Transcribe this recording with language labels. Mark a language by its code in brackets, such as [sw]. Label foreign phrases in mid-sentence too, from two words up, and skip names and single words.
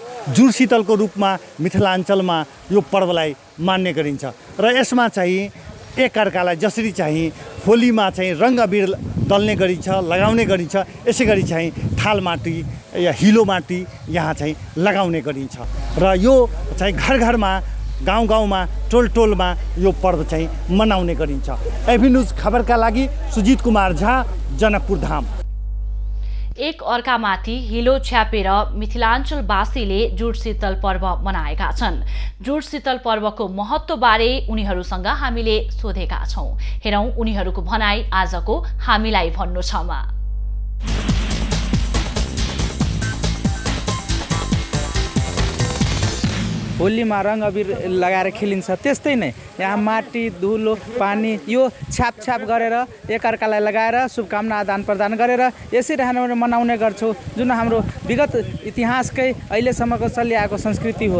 [ne] जुड शीतलको रूपमा मिथिलाञ्चलमा यो पर्वलाई मान्ने गरिन्छ र यसमा चाहिँ एकअर्कालाई जसरी चाहिँ होलीमा चाहिँ रङ्ग अबिर दल्ने गरिन्छ, लगाउने गरिन्छ, यसै गरी चाहिँ थाल माटी या हिलो माटी यहाँ चाहिँ लगाउने गरिन्छ र यो चाहिँ घर घरमा गाउँ गाउँमा टोल टोलमा यो पर्व चाहिँ मनाउने गरिन्छ। एभी न्यूज खबरका लागि सुजित कुमार झा, जनकपुर धाम। एक अर्कामाथि हिलो छ्यापेर मिथिलाञ्चलवासीले जुड शीतल पर्व मनाएका छन्। जुड शीतल पर्वको महत्त्वबारे उनीहरूसँग हामीले सोधेका छौँ। हेरौँ उनीहरूको भनाइ आजको हामीलाई भन्नु छमा। होलीमा रङ अबिर लगाएर खेलिन्छ त्यस्तै नै यहाँ माटी, धुलो, पानी यो छ्याप गरेर एकअर्कालाई लगाएर शुभकामना आदान प्रदान गरेर यसरी हामी मनाउने गर्छौँ, जुन हाम्रो विगत इतिहासकै अहिलेसम्मको चलिआएको संस्कृति हो।